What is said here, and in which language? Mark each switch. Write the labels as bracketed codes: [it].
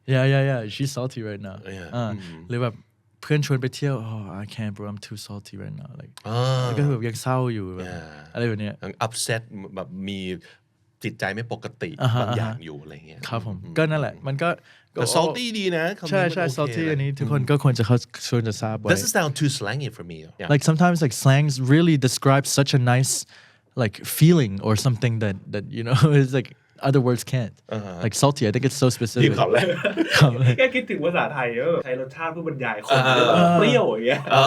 [en] yeah she's salty right now [th] หรือแบบเพื่อนชวนไปเที่ยว [en] oh I can't bro I'm too salty right now like [th] ก็คือแบบยังเศร้าอยู่แบบอะไรแบบเนี้ย upset แบบมีจิตใจไม่ปกติบางอย่างอยู่อะไรเงี้ย ครับผมก็นั่นแหละมันก็ แต่ salty ดีนะ ใช่ใช่ salty อันนี้ทุกคนก็ควรจะทราบไว้ [en] doesn't sound too slangy for me like sometimes like slangs really describe such a nice like feeling or something that you know is like other words can't like salty I think it's so specific [th] แค่คิดถึงภาษาไทยใช้รสชาติเพื่อบรรยายคนเปรี้ยวอย่างเงี้ย